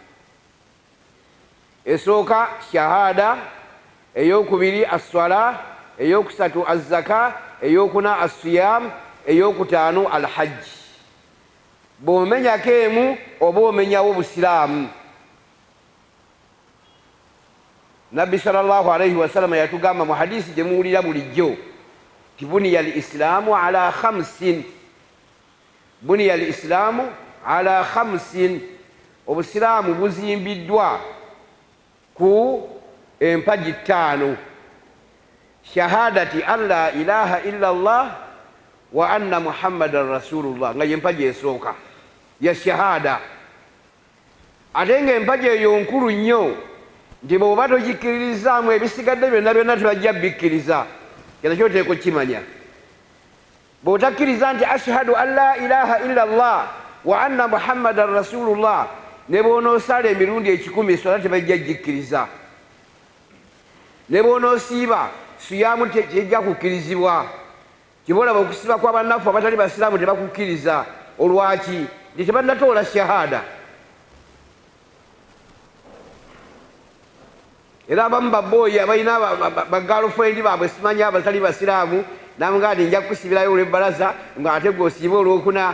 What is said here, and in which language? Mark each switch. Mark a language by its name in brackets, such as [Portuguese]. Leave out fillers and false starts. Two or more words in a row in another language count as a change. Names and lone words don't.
[Ganda] Esooka shahada, eyokubiri as-swala, eyokusatu az-zaka, eyokuna as-siyam, eyokutaano al-hajj. Bw'omenyako emu oba omenyawo obusiraamu. [Arabic] Nabbi صلى الله عليه وسلم [Ganda] yatugamba mu hadisi gye muwulira bulijjo ti [Arabic] بني الإسلام على خمس، بني الإسلام على خمس, [Ganda] obusiraamu buzimbiddwa ku empaji 5: [Arabic] شهادة أن لا إله إلا الله وأن محمدا رسول الله, [Ganda] nga yempaji esooka ya shahada. Ate nga empaji eyo nkulu nnyo nti bw'oba togikkiririzaamu ebisigadde byonna byonna tebajja bikkiriza. Kino kyoteeka okukimanya. Bw'otakkiriza nti [Arabic] أشهد أن لا إله إلا الله وأن محمدا رسول الله, [Ganda] ne bw'onoosala emirundi 10 swala tebajja gikkiriza. Ne bw'onoosiiba siyaamu tejja kukkirizibwa. Kibolaba okusiba kwa bannaffe abatali basiraamu tebakukkiriza. Olwaki? Nti tebannatoola shahada. Era abamu babbooyi abalina bagirlfriend baabwe simanya abatali basiraamu, namugaa nti nja kukusibirayo olw'ebbalaza nga ate gwe osiibe olwokuna.